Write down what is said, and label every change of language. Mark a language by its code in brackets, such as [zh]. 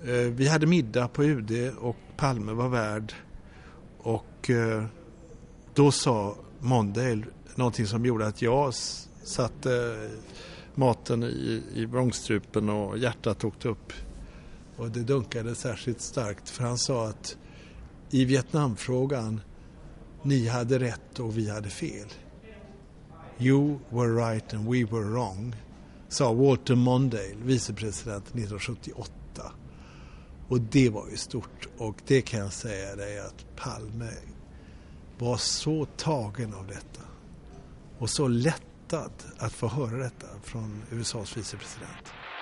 [sv] Vi hade middag på UD och Palme var värd. Och då sa Mondale någonting som gjorde att jag satte maten i vrångstrupen och hjärtat åkte upp. Och det dunkade särskilt starkt för han sa att i Vietnamfrågan, ni hade rätt och vi hade fel. [en] You were right and we were wrong, [sv] sa [en] Walter Mondale, vicepresident 1978. [sv] Och det var ju stort och det kan jag säga dig att Palme var så tagen av detta. Och så lättad att få höra detta från USAs vicepresident.